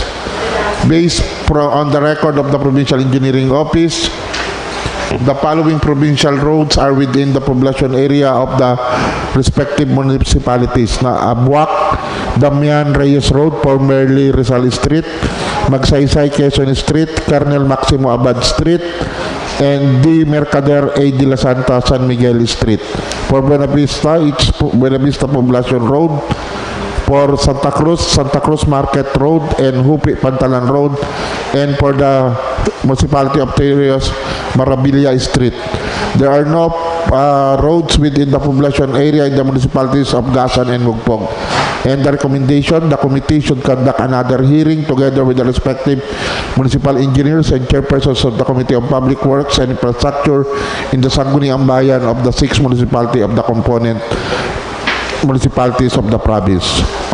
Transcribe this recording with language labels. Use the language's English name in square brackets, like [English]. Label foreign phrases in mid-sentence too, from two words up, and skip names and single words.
[English] Based on the record of the Provincial Engineering Office, the following provincial roads are within the population area of the respective municipalities: Abuak, Damian Reyes Road, formerly Rizal Street; Magsaysay Quezon Street, Colonel Maximo Abad Street, and D. Mercader A. de la Santa San Miguel Street. For Buena Vista, it's Buena Vista Poblacion Road. For Santa Cruz Market Road and Hupi Pantalan Road. And for the municipality of Torrijos, Marabilia Street. There are no roads within the population area in the municipalities of Gasan and Mugpog. And the recommendation, the committee should conduct another hearing together with the respective municipal engineers and chairpersons of the Committee on Public Works and Infrastructure in the Sangguniang Bayan of the 6 municipality of the component municipalities of the province.